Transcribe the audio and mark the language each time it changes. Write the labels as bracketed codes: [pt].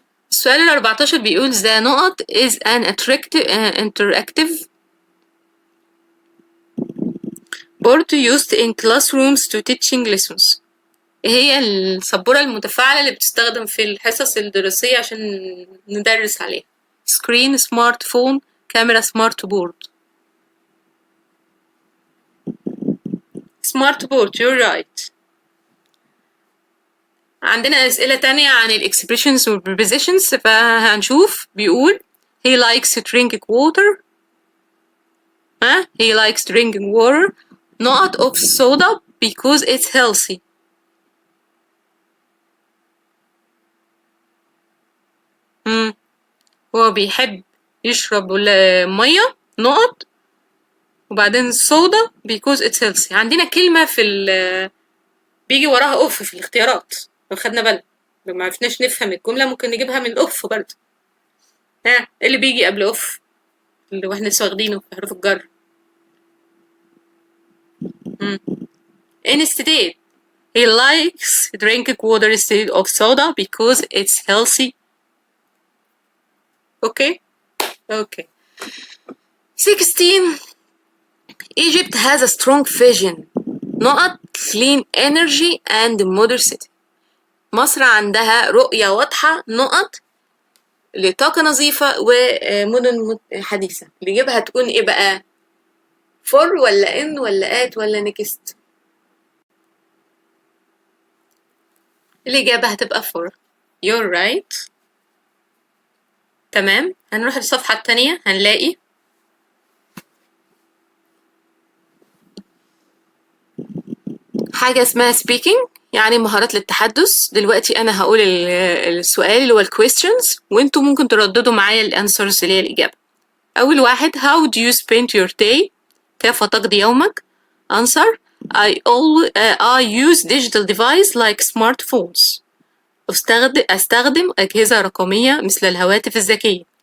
[ar] السؤال 14 بيقول [en] the نقط is an interactive board used in classrooms to teaching lessons. [ar] هي السبورة المتفاعلة اللي بتستخدم في الحصص الدراسية عشان ندرس عليها. [en] screen، smart phone, camera, smart board. Smart board you're right. [ar] عندنا أسئلة تانية عن ال expressions وال prepositions، فهنشوف. [en] بيقول he likes drinking water. he likes drinking water not of soda because it's healthy. [ar] هو بيحب يشرب مية نقط وبعدين [en] soda because it's healthy. [ar] عندنا كلمة في بيجي وراها اوف في الاختيارات، لو خدنا بالنا ما عرفناش نفهم الجملة ممكن نجيبها من الاوف برضه. ايه اللي بيجي قبل اوف اللي احنا لسه واخدينه في حروف الجر؟ [en] instead he likes drinking water instead of soda because it's healthy. okay 16 Egypt has a strong vision نقط clean energy and modern city. [ar] مصر عندها رؤية واضحة نقط لطاقة نظيفة ومدن حديثة. اللي يجيبها تكون ايه بقى؟ فور ولا ان ولا ات ولا نكست؟ الإجابة هتبقى فور. [en] you're right. [ar] تمام. هنروح للصفحة التانية هنلاقي حاجة اسمها speaking، يعني مهارات للتحدث. دلوقتي أنا هقول السؤال اللي هو questions وانتوا ممكن ترددوا معايا الانسرز اللي هي الإجابة. [en] أول واحد how do you spend your day؟ [ar] كيف تقضي يومك؟ [en] answer I use digital device like smartphones. [ar] أستخدم أجهزة رقمية مثل الهواتف الذكية.